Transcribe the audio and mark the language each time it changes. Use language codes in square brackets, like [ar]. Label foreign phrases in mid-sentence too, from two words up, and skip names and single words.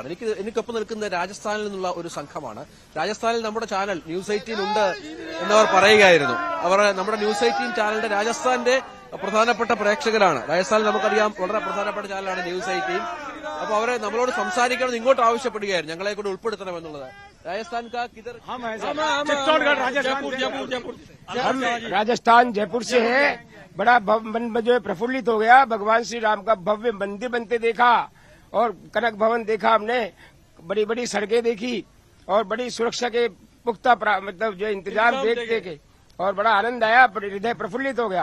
[ml] എനിക്കൊപ്പം നിൽക്കുന്ന രാജസ്ഥാനിൽ നിന്നുള്ള ഒരു സംഘമാണ്. രാജസ്ഥാനിൽ നമ്മുടെ ചാനൽ ന്യൂസ് 18 ഉണ്ട് എന്നവർ പറയുകയായിരുന്നു. അവർ നമ്മുടെ ന്യൂസ് 18 ചാനലിന്റെ രാജസ്ഥാന്റെ പ്രധാനപ്പെട്ട പ്രേക്ഷകരാണ്. രാജസ്ഥാനിൽ നമുക്കറിയാം വളരെ പ്രധാനപ്പെട്ട ചാനലാണ് ന്യൂസ് 18. അപ്പൊ അവരെ നമ്മളോട് സംസാരിക്കണം ഇങ്ങോട്ട് ആവശ്യപ്പെടുകയായിരുന്നു, ഞങ്ങളെ കൂടെ ഉൾപ്പെടുത്തണമെന്നുള്ളത്. [hi] राजस्थान का किधर? चित्तौड़गढ़, राजस्थान जयपुर से है। बड़ा मन जो है प्रफुल्लित हो गया। भगवान श्री राम का भव्य मंदिर बनते देखा और कनक भवन देखा हमने, बड़ी बड़ी सड़कें देखी और बड़ी सुरक्षा के पुख्ता मतलब जो इंतजाम देख के और बड़ा आनंद आया, हृदय प्रफुल्लित हो गया।